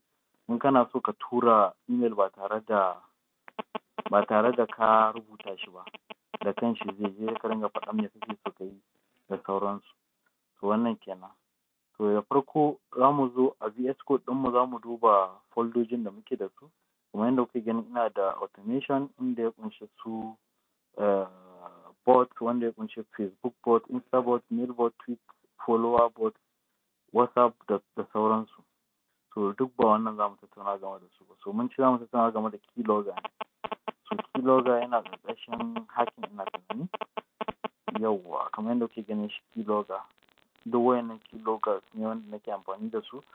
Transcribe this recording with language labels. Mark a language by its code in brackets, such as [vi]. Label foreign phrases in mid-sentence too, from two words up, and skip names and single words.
[ha] In kana so ka tura email ba tare da ka rubuta shi ba, da kanshi zai je ka ringa faɗan me kake so ka yi da sauransu. To wannan kenan. To da farko za mu zo a VS Code ɗinmu, za mu duba foldojin da muke da su. Kamar yadda kuke gani ina da automation inda ya ƙunshi su bot, wanda ya ƙunshi [en] Facebook bot, Insta bot, mail bot, tweet, follower bot, [ha] WhatsApp da sauransu. To duk ba wannan za mu tattauna game da su ba. So mun ci za mu tattauna game da Keylogger. So Keylogger yana ƙarƙashin hacking ina tunani. Yawwa kamar yadda kuke ganin shi Keylogger. Duk wayannan Keyloggers ne wanda nake amfani da su.